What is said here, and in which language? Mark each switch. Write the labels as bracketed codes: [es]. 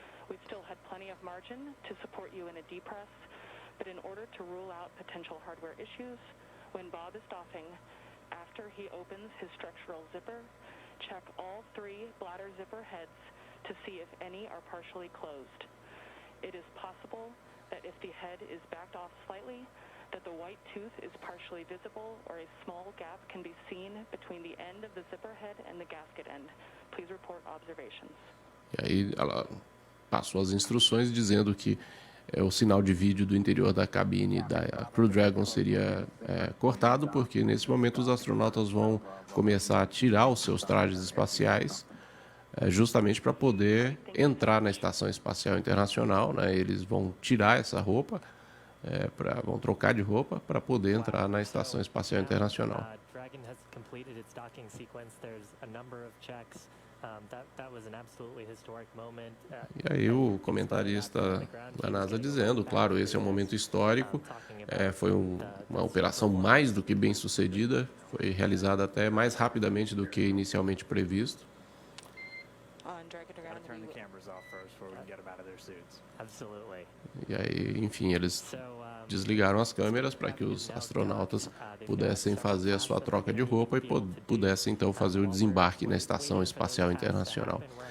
[en] We still had plenty of margin to support you in a depress, but in order to rule out potential hardware issues, when Bob is doffing, after he opens his structural zipper, check all 3 bladder zipper heads to see if any are partially closed. It is possible that if the head is backed off slightly, that the white tooth is partially visible or a small gap can be seen between the end of the zipper head and the gasket end. Please report observations. [pt] E aí ela passou as instruções dizendo que o sinal de vídeo do interior da cabine da Crew Dragon seria cortado, porque nesse momento os astronautas vão começar a tirar os seus trajes espaciais, justamente para poder entrar na Estação Espacial Internacional, né? Eles vão tirar essa roupa, vão trocar de roupa para poder entrar na Estação Espacial Internacional. [en] Dragon has completed its docking sequence. There's a number of checks. That was an absolutely historic moment. [pt] E aí o comentarista da NASA dizendo, claro, esse é um momento histórico, foi uma operação mais do que bem sucedida, foi realizada até mais rapidamente do que inicialmente previsto. [en] Gotta turn the cameras off first before we can get them out of their suits. Absolutely. [pt] E aí, enfim, eles desligaram as câmeras para que os astronautas pudessem fazer a sua troca de roupa e pudessem então fazer o desembarque na Estação Espacial Internacional.